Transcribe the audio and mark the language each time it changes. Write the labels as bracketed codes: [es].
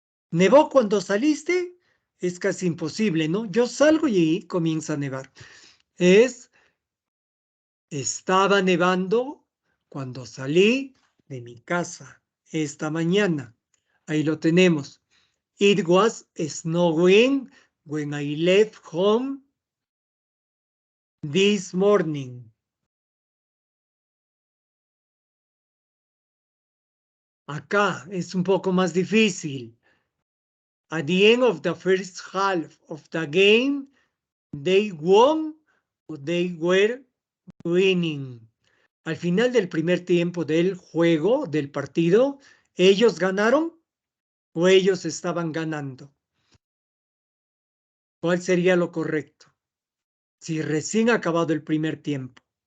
[es] ¿Nevó cuando saliste? Es casi imposible, ¿no? Yo salgo y comienza a nevar. Es, estaba nevando cuando salí de mi casa esta mañana. Ahí lo tenemos. [en] It was snowing when I left home this morning. [es] Acá es un poco más difícil. [en] At the end of the first half of the game, they won or they were winning. [es] Al final del primer tiempo del juego, del partido, ¿ellos ganaron o ellos estaban ganando? ¿Cuál sería lo correcto? Si recién ha acabado el primer tiempo.